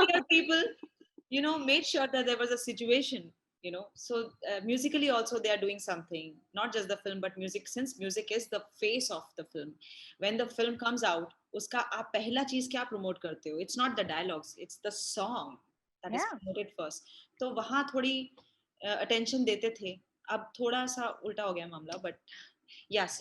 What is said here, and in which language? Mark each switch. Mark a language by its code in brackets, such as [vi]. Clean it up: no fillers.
[en] People, you know, made sure that there was a situation, you know. So musically also they are doing something, not just the film but music, since music is the face of the film. When the film comes out, [hi] उसका आप पहला चीज क्या promote करते हो? [en] It's not the dialogues, it's the song that is promoted first. [hi] तो वहाँ थोड़ी attention देते थे. अब थोड़ा सा उल्टा हो गया मामला, [en] but yes,